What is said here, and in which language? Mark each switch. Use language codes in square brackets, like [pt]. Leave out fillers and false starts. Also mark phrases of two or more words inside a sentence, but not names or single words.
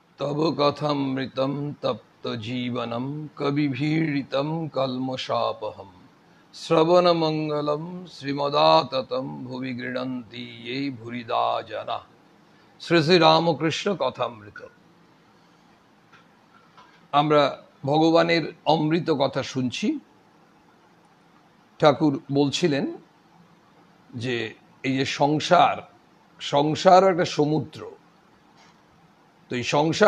[sa] तव कथमृतं तप्तजीवनं कविभिरीडितं कल्मषापहं श्रवणमंगलं श्रीमदाततं भुवि गृह्णन्ति ये भूरिदा जनाः। [bn] শ্রী শ্রী রামকৃষ্ণ কথামৃত। আমরা ভগবানের অমৃত কথা শুনছি। ঠাকুর বলছিলেন যে এই যে সংসার একটা সমুদ্র, তো এই সংসার